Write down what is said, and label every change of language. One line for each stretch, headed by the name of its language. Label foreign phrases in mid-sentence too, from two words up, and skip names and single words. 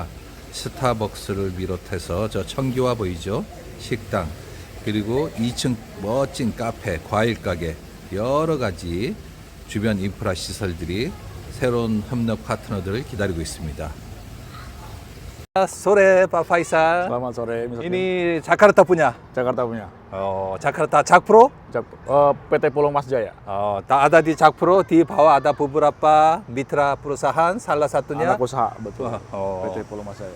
Korean: 스타벅스를 비롯해서 저 청기화 보이죠? 식당, 그리고 2층 멋진 카페, 과일 가게, 여러 가지 주변 인프라 시설들이 새로운 협력 파트너들을 기다리고 있습니다.
Indonesian: Sore Pak Faisal. Selamat sore, Mr. Tim. Ini Jakarta punya. Jakarta punya. Oh, Jakarta Jakpro. PT Pulau Mas Jaya. Oh, tak ada di Jakpro, di bawah ada beberapa mitra perusahaan, salah satunya Anak usaha, betul. Oh. PT Pulau Mas Jaya.